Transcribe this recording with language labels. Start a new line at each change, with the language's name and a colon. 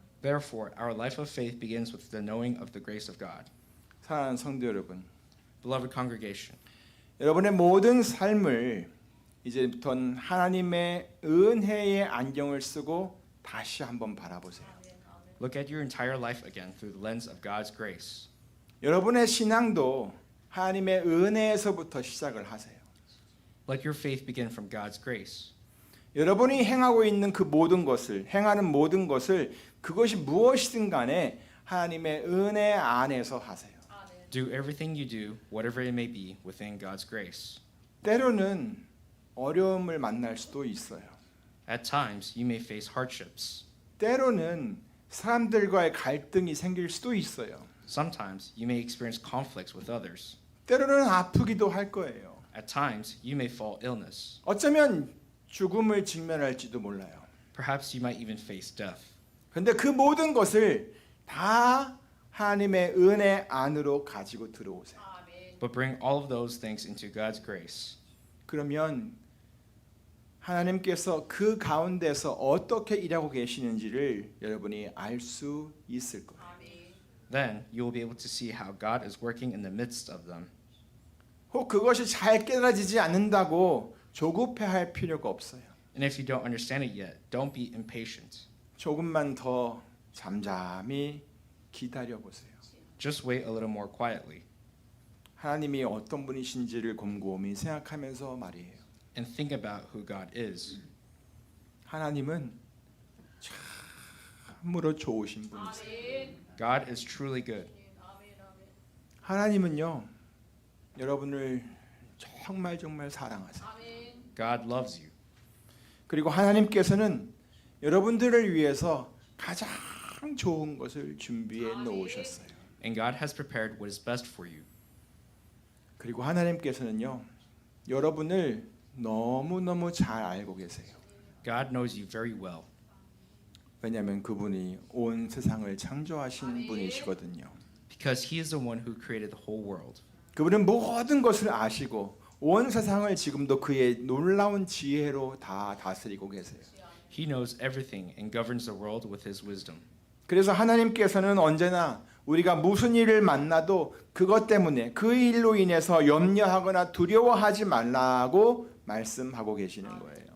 English: Therefore, our life of faith begins with the knowing of the grace of God.
Korean: 사랑하는 성도 여러분,
English: Beloved congregation,
Korean: 여러분의 모든 삶을 이제부터는 하나님의 은혜의 안경을 쓰고 다시 한번 바라보세요.
English: look at your entire life again through the lens of God's grace.
Korean: 여러분의 신앙도 하나님의 은혜에서부터 시작을 하세요.
English: Let your faith begin from God's grace.
Korean: 여러분이 행하는 모든 것을 그것이 무엇이든 간에 하나님의 은혜 안에서 하세요.
English: Do everything you do, whatever it may be, within God's grace.
Korean: 때로는 어려움을 만날 수도 있어요.
English: At times, you may face hardships.
Korean: 때로는 사람들과의 갈등이 생길 수도 있어요.
English: Sometimes, you may experience conflicts with others.
Korean: 때로는 아프기도 할 거예요.
English: At times, you may fall illness.
Korean: 어쩌면 죽음을 직면할지도 몰라요.
English: Perhaps you might even face death.
Korean: 그런데 그 모든 것을 다 하나님의 은혜 안으로 가지고 들어오세요.
English: But bring all of those things into God's grace.
Korean: 그러면 하나님께서 그 가운데서 어떻게 일하고 계시는지를 여러분이 알 수 있을 거예요.
English: Then you will be able to see how God is working in the midst of them.
Korean: 혹 그것이 잘 깨달아지지 않는다고 조급해할 필요가 없어요.
English: And if you don't understand it yet, don't be impatient.
Korean: 조금만 더 잠잠히 기다려 보세요.
English: Just wait a little more quietly
Korean: 하나님이 어떤 분이신지를 곰곰이 생각하면서 말이에요.
English: and think about who God is.
Korean: 하나님은 참으로 좋으신 분이세요.
English: God is truly good.
Korean: 하나님은요, 여러분을 정말 사랑하세요.
English: God loves you.
Korean: 그리고 하나님께서는 여러분들을 위해서 가장 좋은 것을 준비해 놓으셨어요.
English: And God has prepared what is best for you.
Korean: 그리고 하나님께서는요, 여러분을 너무너무 잘 알고 계세요.
English: God knows you very well
Korean: 왜냐하면 그분이 온 세상을 창조하신 분이시거든요.
English: because He is the one who created the whole world.
Korean: 그분은 모든 것을 아시고 온 세상을 지금도 그의 놀라운 지혜로 다 다스리고 계세요.
English: He knows everything and governs the world with His wisdom.
Korean: 그래서 하나님께서는 언제나 우리가 무슨 일을 만나도 그것 때문에 그 일로 인해서 염려하거나 두려워하지 말라고 말씀하고 계시는 거예요.